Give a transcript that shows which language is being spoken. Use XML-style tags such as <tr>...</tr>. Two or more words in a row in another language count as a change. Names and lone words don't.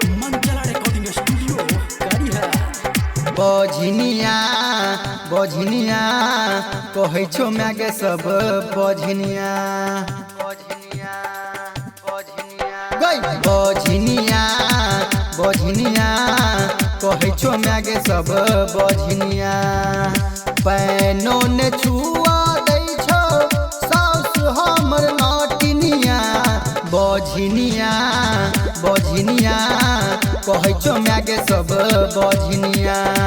<mai>मंगला रिकॉर्डिंग स्टूडियो करिहा बजनिया बजनिया कहै छौ मैं के सब बजनिया बजनिया बजनिया गई बजनिया बजनिया कहै छौ मैं के सब बजनिया पैनो ने छुआ दै छौ सास हमर नाटिनिया बजनिया बजनिया कहै छौ मैं के सब बजनिया</mai>